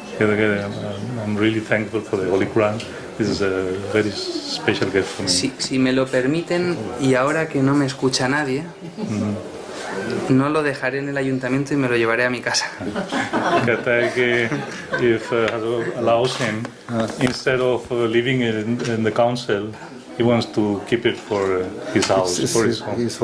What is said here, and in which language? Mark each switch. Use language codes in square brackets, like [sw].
[en] I'm really thankful for the Holy Quran. This is a very special gift for me. [es] Si me lo permiten, y ahora que no me escucha nadie, no lo dejaré en el ayuntamiento y me lo llevaré a mi casa. [en] Que if allows him, instead of living in the council, he wants to keep it for his house, for his home.